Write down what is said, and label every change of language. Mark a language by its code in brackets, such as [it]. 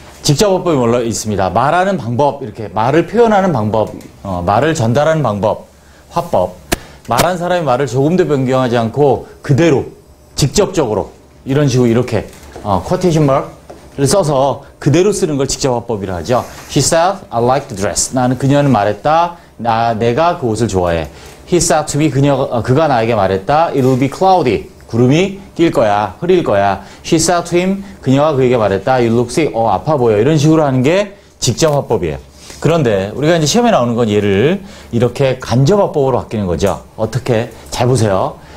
[ko] 직접 화법이 몰려 있습니다. 말하는 방법, 이렇게 말을 표현하는 방법, 말을 전달하는 방법, 화법. 말한 사람이 말을 조금도 변경하지 않고 그대로, 직접적으로, 이런 식으로 이렇게, quotation mark를 써서 그대로 쓰는 걸 직접 화법이라 하죠. [en] She said, I like the dress. [ko] 나는 그녀는 말했다. 내가 그 옷을 좋아해. [en] He said to me, [ko] 그가 나에게 말했다. [en] It will be cloudy. [ko] 구름이 낄 거야. 흐릴 거야. [en] She said to him, [ko] 그녀가 그에게 말했다. [en] You look sick. [ko] 아파 보여. 이런 식으로 하는 게 직접 화법이에요. 그런데 우리가 이제 시험에 나오는 건 얘를 이렇게 간접 화법으로 바뀌는 거죠. 어떻게? 잘 보세요.